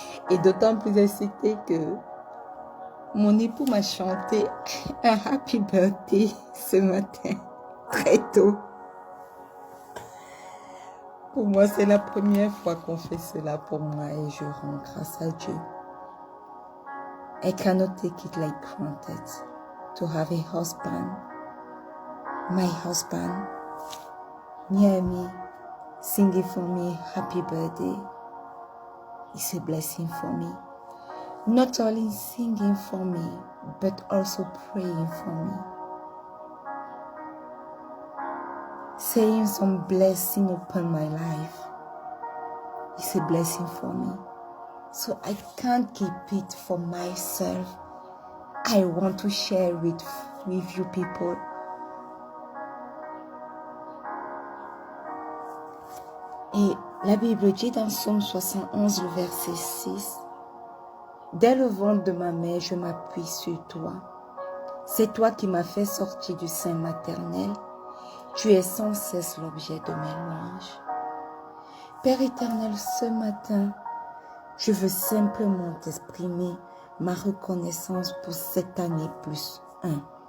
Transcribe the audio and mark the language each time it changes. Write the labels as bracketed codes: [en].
[fr] Et d'autant plus excitée que mon époux m'a chanté un [en] happy birthday [fr] ce matin, très tôt. Pour moi, c'est la première fois qu'on fait cela pour moi et je rends grâce à Dieu. [en] I cannot take it like granted to have a husband, my husband, near me, singing for me happy birthday. It's a blessing for me. Not only singing for me, but also praying for me. Saying some blessing upon my life. It's a blessing for me. So I can't keep it for myself. I want to share it with you people. [fr] Et la Bible dit dans Psaume 71, le verset 6, « Dès le ventre de ma mère, je m'appuie sur toi. C'est toi qui m'as fait sortir du sein maternel. Tu es sans cesse l'objet de mes louanges. » Père éternel, ce matin, je veux simplement t'exprimer ma reconnaissance pour cette année plus 1.